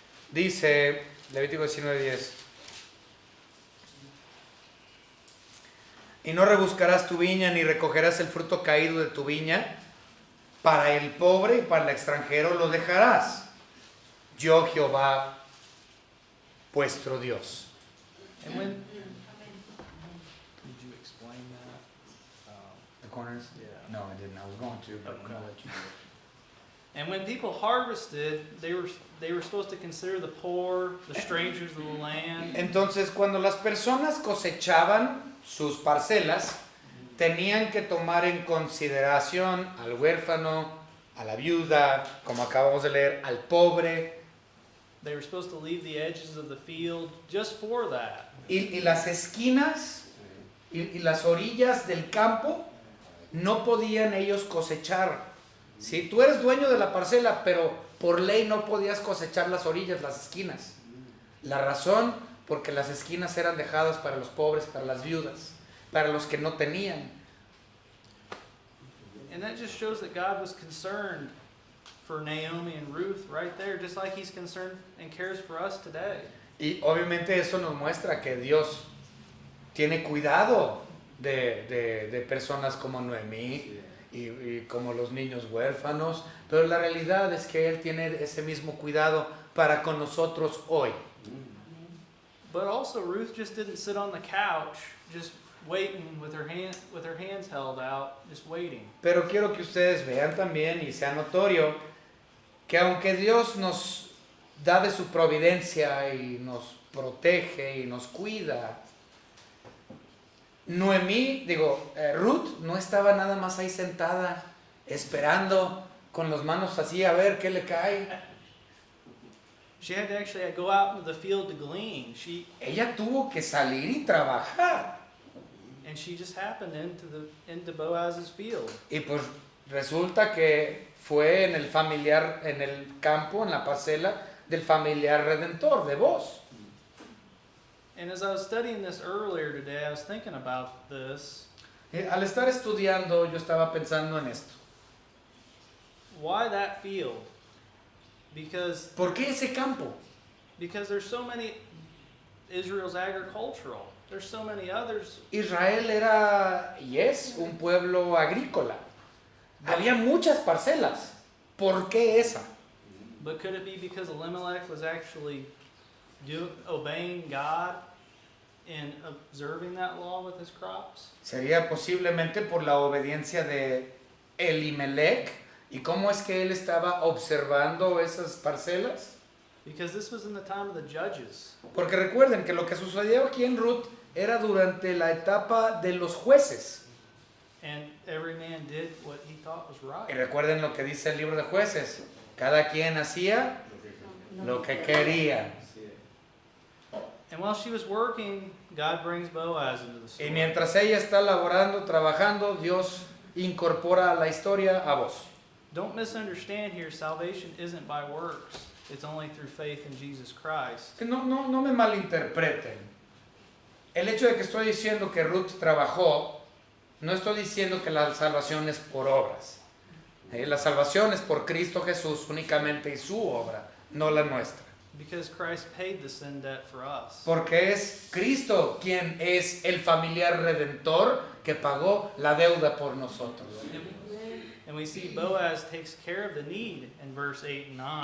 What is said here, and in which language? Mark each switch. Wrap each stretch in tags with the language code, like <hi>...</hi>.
<es>Dice Levítico 19:10. Y no rebuscarás tu viña ni recogerás el fruto caído de tu viña. Para el pobre y para el extranjero lo dejarás. Yo Jehová, vuestro Dios.</es> <en>And when did you explain that? The corners? Yeah. No, I didn't. I was going to, but I'm Okay. gonna let you do it. And when people harvested, they were supposed to consider the poor, the strangers of the land.</en> <es>Entonces, cuando las personas cosechaban sus parcelas, tenían que tomar en consideración al huérfano, a la viuda, como acabamos de leer, al pobre.</es> <en>They were supposed to leave the edges of the field just for that.</en> <es>Y las esquinas y las orillas del campo no podían ellos cosechar. Si tú eres dueño de la parcela, pero por ley no podías cosechar las orillas, las esquinas. La razón, porque las esquinas eran dejadas para los pobres, para las viudas, para los que no tenían.</es> <en>And that just shows that God was concerned for Naomi and Ruth right there, just like He's concerned and cares for us today.</en> <es>Y obviamente eso nos muestra que Dios tiene cuidado de personas como Noemí y como los niños huérfanos, pero la realidad es que Él tiene ese mismo cuidado para con nosotros hoy.</es> <en>But also Ruth just didn't sit on the couch just waiting with her hands held out, just waiting.</en> <es>Pero quiero que ustedes vean también y sea notorio que aunque Dios nos da de su providencia y nos protege y nos cuida, Ruth no estaba nada más ahí sentada esperando con las manos así a ver qué le cae.</es> <en>She had to actually go out into the field to glean.</en> <es>Ella tuvo que salir y trabajar.</es> <en>And she just happened into Boaz's field.</en> <es>Y pues resulta que fue en el campo, en la parcela del familiar redentor de Boaz.</es> <en>And as I was studying this earlier today, I was thinking about this.</en> <es>Al estar estudiando, yo estaba pensando en esto.</es> <en>Why that field? Because</en> <es>¿Por qué ese campo?</es> <en>there's so many. Israel's agricultural. There's so many others.</en> <es>Israel era y es un pueblo agrícola. Había muchas parcelas. ¿Por qué esa?</es> <en>But could it be because Elimelech was actually obeying God and observing that law with his crops?</en> <es>Sería posiblemente por la obediencia de Elimelech. ¿Y cómo es que él estaba observando esas parcelas?</es> <en>Because this was in the time of the judges.</en> <es>Porque recuerden que lo que sucedió aquí en Ruth era durante la etapa de los jueces.</es> <en>And every man did what he thought was</en> <es>Y</es> <en>right.</en> <es>recuerden lo que dice el libro de jueces. Cada quien hacía lo que quería.</es> <en>And while she was working, God brings Boaz into the</en> <es>Y</es> <en>story.</en> <es>mientras ella está laborando, trabajando, Dios incorpora a la historia a vos.</es> <en>Don't misunderstand here, salvation isn't by works. It's only through faith in Jesus Christ.</en> <es>No me malinterpreten. El hecho de que estoy diciendo que Ruth trabajó, no estoy diciendo que la salvación es por obras. La salvación es por Cristo Jesús únicamente y su obra, no la nuestra.</es> <en>Because Christ paid the sin debt for us.</en> <es>Porque es Cristo quien es el familiar redentor que pagó la deuda por nosotros.</es> <en>And we see Boaz takes care of the need in verse 8 and 9.</en>